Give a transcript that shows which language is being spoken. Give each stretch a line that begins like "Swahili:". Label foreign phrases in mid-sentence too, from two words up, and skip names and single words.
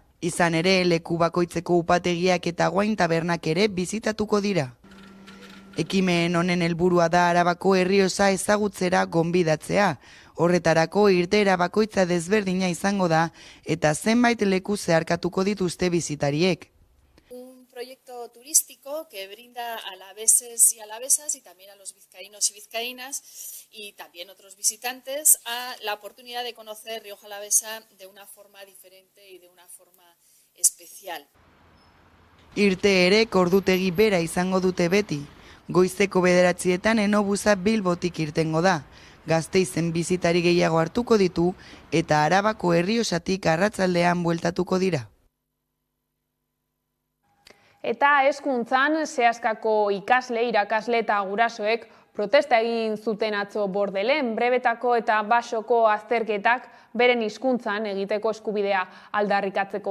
Basque: Izan ere, leku bakoitzeko upategiak eta Guain tabernak ere bizitatuko dira. Ekimen honen helburua da Arabako Errioxa ezagutzera gonbidatzea. Horretarako irteera bakoitza desberdina izango da eta zenbait leku zeharkatuko dituzte bizitariek.
Spanish: Un proyecto turístico que brinda a alaveses y alavesas y también a los vizcaínos y vizcaínas y también otros visitantes a la oportunidad de conocer Rioja Alavesa de una forma diferente y de una forma especial.
Basque: Irteerek ordutegi bera izango dute beti. Goizeko 9etan Enobusa Bilbotik irtengo da. Gasteizen bizitari gehiago hartuko ditu eta Arabako Errioxatik arratzaldean bueltatuko dira. Eta hezkuntzan, sehaskako ikasle, irakasle eta gurasoek Protesta egin zuten atzo Bordelen, brebetako eta basoko azterketak beren hizkuntzan egiteko eskubidea aldarrikatzeko.